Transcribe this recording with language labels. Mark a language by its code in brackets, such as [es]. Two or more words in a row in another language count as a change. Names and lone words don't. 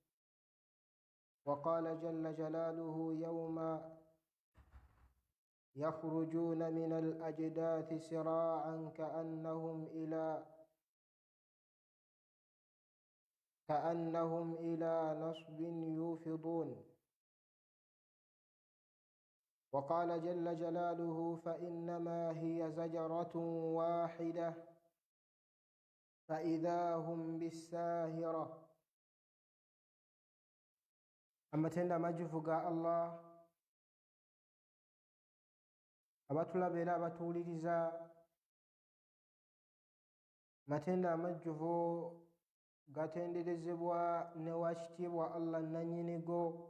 [ar] وقال جل جلاله: يوم يخرجون من الأجداث سراعا كأنهم إلى نصب يوفضون. وقال جل جلاله: فإنما هي زجرة واحدة فإذا هم بالساهرة. [lg] amatenda amajjuvu ga Allah abatulaba era abatuwuliriza, matenda amajjuvu gatenderezebwa ne wakitiibwa Allah nannyinigo.